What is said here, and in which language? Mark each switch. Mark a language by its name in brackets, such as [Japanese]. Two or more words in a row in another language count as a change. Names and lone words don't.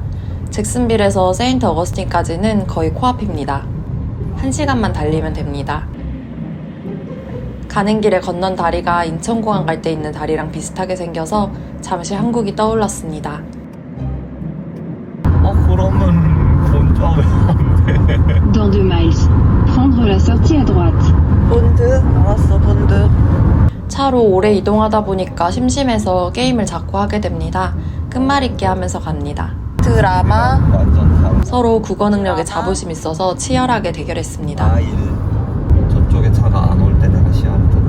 [Korean] 잭슨빌에서 세인트 어거스틴까지는 거의 코앞입니다. 1시간만 달리면 됩니다. 가는 길에 건넌 다리가 인천공항 갈 때 있는 다리랑 비슷하게 생겨서 잠시 한국이 떠올랐습니다. 그러면 먼저 안 돼? [French] Dans 2 miles, prendre la sortie à droite. [Korean] 본드? 알았어, 본드. 차로 오래 이동하다 보니까 심심해서 게임을 자꾸 하게 됩니다. 끝말잇기 하면서 갑니다. 드라마. 완전 다른. 서로 국어 능력에 자부심 있어서 치열하게 대결했습니다. 저쪽에 차가 안 올 때 내가 시야를 더.